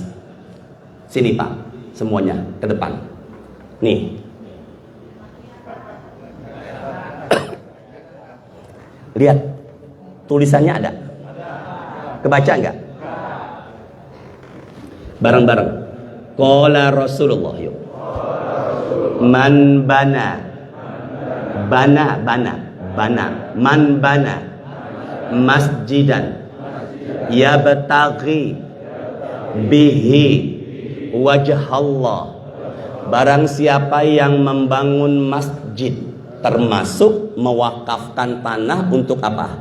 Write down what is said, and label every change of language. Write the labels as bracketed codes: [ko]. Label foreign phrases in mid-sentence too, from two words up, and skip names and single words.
[id] Sini Pak, semuanya ke depan. Nih. Lihat, tulisannya ada. Kebaca enggak? Bareng-bareng. [ar] قال رسول الله, yuk. من بنى من بنى مسجدا يبتغي به وجه الله. [id] Barang siapa yang membangun masjid, termasuk mewakafkan tanah untuk apa?